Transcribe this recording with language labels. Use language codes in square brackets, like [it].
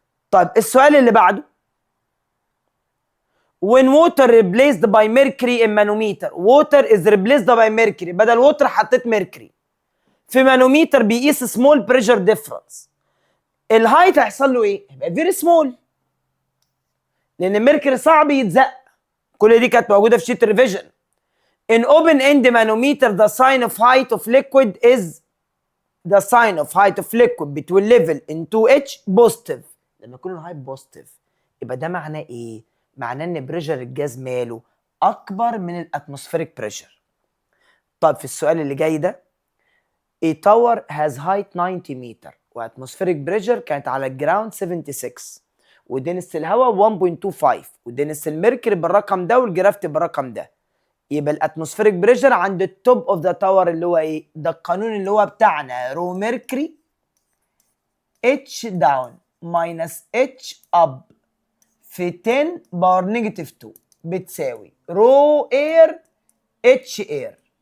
[ar] طيب السؤال اللي بعده [en] when water replaced by mercury in manometer. water is replaced by mercury، [ar] بدل water حطيت mercury في مانوميتر بيقيس [en] small pressure difference. [ar] الهايت هيحصل له ايه؟ هيبقى [en] very small [ar] لان الميركوري صعب يتزق. كل دي كانت موجوده في شيت ريفيجن. [en] in open end manometer the sign of height of liquid is the sign of height of liquid between level in 2H positive. [ar] لما يكون الهايت بوزيتيف يبقى ده معناه ايه؟ معناه ان بريشر الجاز ماله اكبر من الاتموسفيريك بريشر. طب في السؤال اللي جاي ده [en] a tower has height 90 [ar] متر واتموسفيريك بريشر كانت على الجراوند 76 ودنس الهواء 1.25 ودنس الميركوري بالرقم ده والجرافيتي بالرقم ده، يبقى الاتموسفيريك بريشر عند التوب اوف ذا تاور اللي هو ايه؟ ده القانون اللي هو بتاعنا رو ميركوري اتش داون ماينس اتش اب في 10 باور نيجاتيف 2 بتساوي رو اير اتش اير.